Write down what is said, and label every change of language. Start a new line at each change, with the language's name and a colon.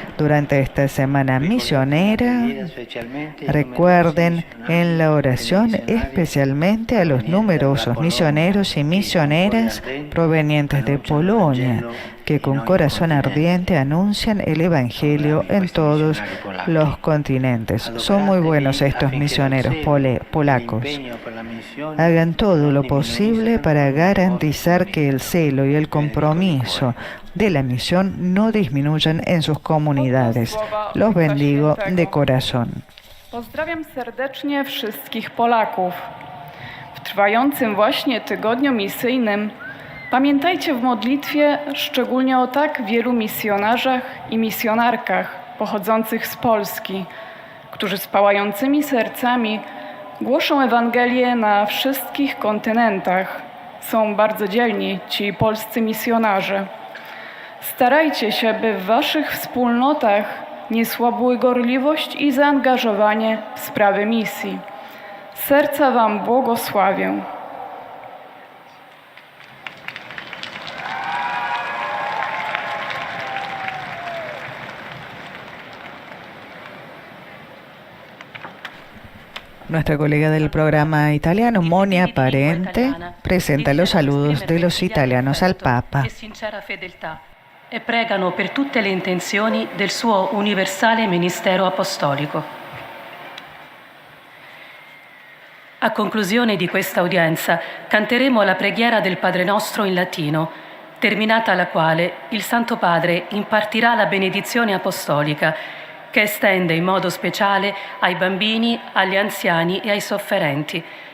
Spanish: Durante esta semana misionera, recuerden en la oración especialmente a los numerosos misioneros y misioneras provenientes de Polonia, que con corazón ardiente anuncian el Evangelio en todos los continentes. Son muy buenos estos misioneros polacos. Hagan todo lo posible para garantizar que el celo y el compromiso de la misión no disminuyan en sus comunidades. Los bendigo de corazón.
Polish: Pozdrawiam serdecznie wszystkich Polaków. W trwającym właśnie tygodniu misyjnym pamiętajcie w modlitwie szczególnie o tak wielu misjonarzach i misjonarkach pochodzących z Polski, którzy z pałającymi sercami głoszą Ewangelię na wszystkich kontynentach. Są bardzo dzielni ci polscy misjonarze. Starajcie się, by w waszych wspólnotach nie słabły gorliwość i zaangażowanie w sprawy misji. Z serca wam błogosławię.
Spanish: Nuestra colega del programa italiano, Monia Parente, presenta los saludos de los italianos al Papa.
Italian: E pregano per tutte le intenzioni del suo universale ministero apostolico. A conclusione di questa udienza canteremo la preghiera del Padre Nostro in latino, terminata la quale il Santo Padre impartirà la benedizione apostolica che estende in modo speciale ai bambini, agli anziani e ai sofferenti.